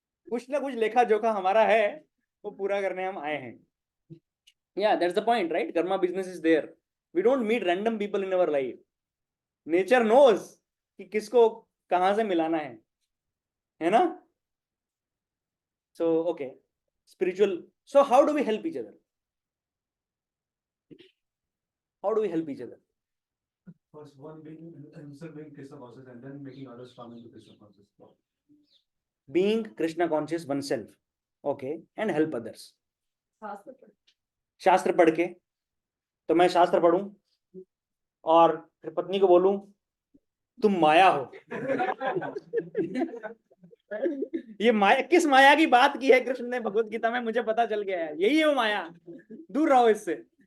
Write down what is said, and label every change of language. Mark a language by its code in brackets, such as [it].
[hi] कुछ ना कुछ लेखा जोखा हमारा है, वो पूरा करने हम आए हैं। [en] Yeah, that's the point, right? Karma business is there. We don't meet random people in our life. Nature knows [hi] कि किसको कहां से मिलाना है ना? [en] So, okay, spiritual. So, how do we help each other? How do we help each other? First one being himself being Krishna conscious and then making others come into Krishna conscious. Being Krishna conscious oneself, okay, and help others. [hi] शास्त्र पढ़ के, तो मैं शास्त्र पढ़ूं और फिर पत्नी को बोलूं तुम माया हो। ये माया, किस माया की बात की है कृष्ण ने भगवत गीता में? मुझे पता चल गया है, यही है वो माया, दूर रहो इससे।